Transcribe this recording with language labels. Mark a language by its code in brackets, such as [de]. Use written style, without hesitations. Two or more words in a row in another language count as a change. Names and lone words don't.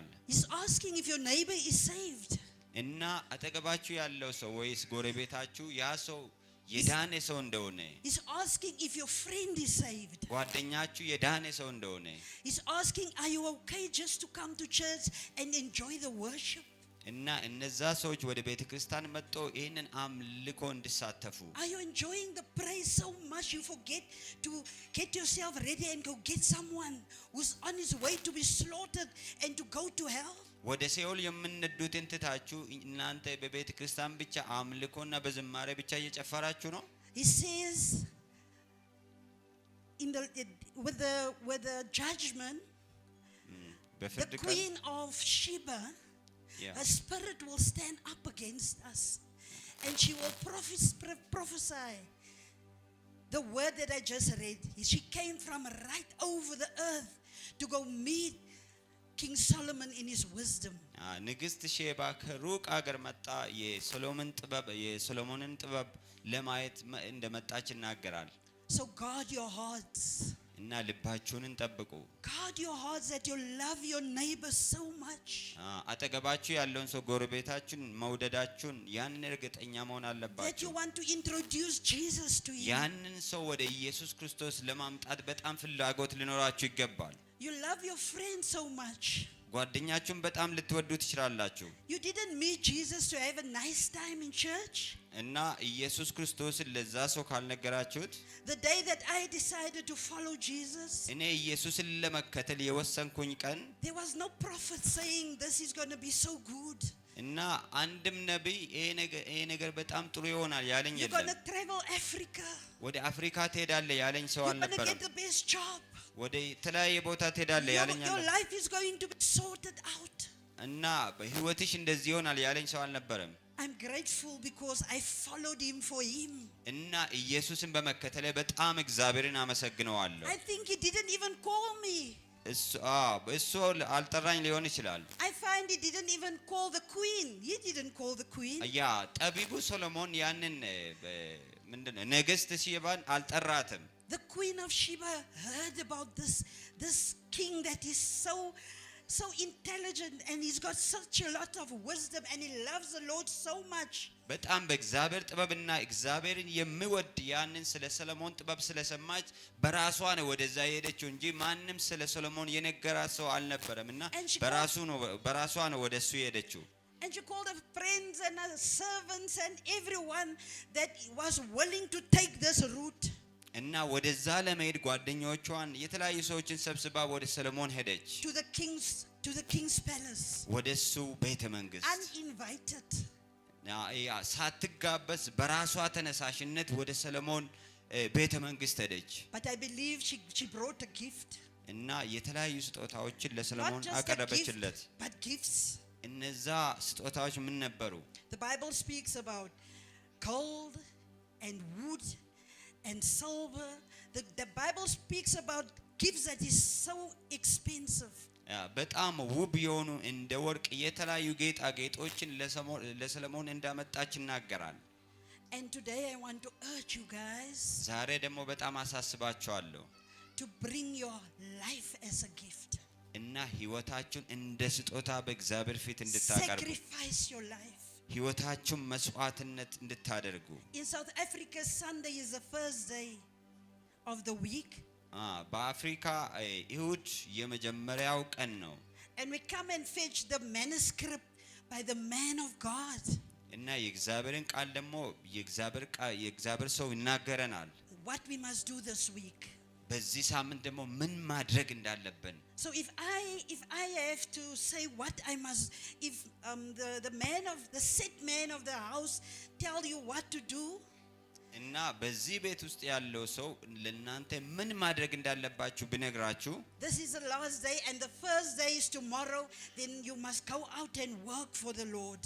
[en] He's asking if your neighbor is saved. [am] እና አጠገባችሁ ያለው ሰው ወይስ ጎረቤታችሁ ያ ሰው የዳነ ሰው እንደሆነ [en] He's asking if your friend is saved. [am] ጓደኛችሁ የዳነ ሰው እንደሆነ [en] He's asking, are you okay just to come to church and enjoy the worship? [am] እና እነዛ ሰዎች ወደ ቤተ ክርስቲያን መጥተው ይሄንን አምልኮ እንዲሳተፉ [en] Are you enjoying the praise so much you forget to get yourself ready and go get someone who's on his way to be slaughtered and to go to hell? [am] ወደ ሲኦል የምንነዱትን ትታችሁ እናንተ በቤተ ክርስቲያን ብቻ አምልኮና በዝማሬ ብቻ እየጨፈራችሁ ነው? [en] He says in the with the judgment, the queen of Sheba, her spirit will stand up against us and she will prophesy the word that I just read. She came from right over the earth to go meet King Solomon in his wisdom. [am] ንግስት ሼባ ከሩቅ አገር መጣ የሶሎሞንን ጥበብ ለማየት እንደመጣች ይናገራል። [en] So guard your hearts. [am] እና ልባችሁን ጠብቁ። [en] Guard your hearts that you love your neighbor so much. [am] አጠገባችሁ ያለውን ሰው ጎረቤታችሁን መውደዳችሁን ያንን እርግጠኛ መሆን አለባችሁ። [en] That you want to introduce Jesus to him. [am] ያንን ሰው ወደ ኢየሱስ ክርስቶስ ለማምጣት በጣም ፍላጎት ሊኖራችሁ ይገባል። [en] You love your friend so much. [am] ጓደኛችሁን በጣም ልትወዱ ትችላላችሁ። [en] You didn't meet Jesus to have a nice time in church. [am] እና ኢየሱስ ክርስቶስን ለዛ ሰው ካልነገራችሁት [en] The day that I decided to follow Jesus, [am] እኔ ኢየሱስን ለመከተል የወሰንኩኝ ቀን [en] there was no prophet saying this is going to be so good. [am] እና አንድም ነብይ ይሄ ነገር በጣም ጥሩ ይሆናል ያለኝ [en] You're going [am] የለም። [en] to travel Africa. [am] ወደ አፍሪካ ትሄዳለህ ያለኝ ሰው [en] You're going to [am] አልነበረም። [en] get the best job. [am] ወደ ተለያየ ቦታ ትሄዳለህ ያለኝ [en] Your [am] አለ። [en] life is going to be sorted out. [am] እና በህይወትሽ እንደዚህ ይሆናል ያለኝ ሰው አልነበረም። [en] I'm grateful because I followed him for him. [am] እና ኢየሱስን በመከተሌ በጣም እግዚአብሔርን አመሰግነዋለሁ። [en] I think he didn't even call me. [am] እሱ አልጠራኝ ሊሆን ይችላል። [en] I find he didn't even call the queen. He didn't call the queen. [am] ያ ጠቢቡ ሶሎሞን ያንን ምንድነው ንግስት ሼባን አልጠራትም። [en] The queen of Sheba heard about this king that is so intelligent and he's got such a lot of wisdom and he loves the Lord so much. [am] በጣም በእግዚአብሔር ጥበብና እግዚአብሔርን የሚወድ ያንን ስለ ሰሎሞን ጥበብ ስለሰማች በራሷ ነው ወደዛ የሄደችው እንጂ ማንም ስለ ሰሎሞን የነገራት ሰው አልነበረምና በራሷ ነው ወደሱ የሄደችው። [en] And she called her friends and her servants and everyone that was willing to take this route. [am] እና ወደዛ ለመሄድ ጓደኞቿን የተለያዩ ሰዎችን ሰብስባ ወደ ሰሎሞን ሄደች። [en] to the king's palace. [am] ወደሱ ቤተ መንግስት [en] uninvited. [am] ሳትጋበዝ በራሷ ተነሳሽነት ወደ ሰሎሞን ቤተ መንግስት ሄደች። [en] But I believe she brought a gift. [am] እና የተለያዩ ስጦታዎችን ለሰሎሞን አቀረበችለት። [en] But gifts. [am] እነዛ ስጦታዎች ምን ነበሩ? [en] The Bible speaks about gold and wood and silver. The Bible speaks about gifts that is so expensive. [am] በጣም ውብ የሆኑ እንደ ወርቅ የተለያዩ ጌጣጌጦችን ለሰሎሞን እንዳመጣች ይናገራል። [en] And today I want to urge you guys. [am] ዛሬ ደግሞ በጣም አሳስባችኋለሁ [en] to bring your life as a gift. [am] እና ህይወታችሁን እንደ ስጦታ በእግዚአብሔር ፊት እንድታቀርቡ [en] sacrifice your life. [am] ህይወታችሁን መስዋዕትነት እንድታደርጉ። [en] In South Africa, Sunday is the first day of the week. [am] በአፍሪካ እሁድ የመጀመሪያው ቀን ነው። [en] And we come and fetch the manuscript by the man of God. [am] እና የእግዚአብሔርን ቃል ደግሞ የእግዚአብሔር ሰው ይናገረናል። [en] What we must do this week. [am] በዚህ ሳምንት ደግሞ ምን ማድረግ እንዳለብን። [en] So if I have to say what I must, if the set man of the house tell you what to do, [am] እና በዚህ ቤት ውስጥ ያለው ሰው ለእናንተ ምን ማድረግ እንዳለባችሁ ቢነግራችሁ [en] this is the last day and the first day is tomorrow, then you must go out and work for the Lord.